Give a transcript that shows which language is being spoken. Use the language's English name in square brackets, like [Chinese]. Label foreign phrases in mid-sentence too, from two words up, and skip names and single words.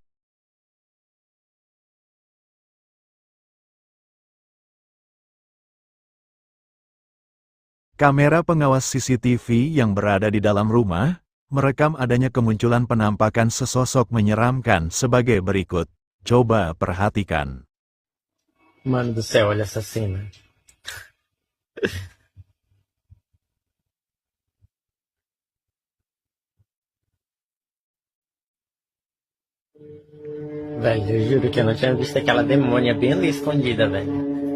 [Indonesian] Kamera pengawas CCTV yang berada di dalam rumah, merekam adanya kemunculan penampakan sesosok menyeramkan sebagai berikut. Coba perhatikan. [Portuguese] Mano do céu, olha essa cena. Velho, eu juro que eu não tinha visto aquela demônia bem ali escondida, velho.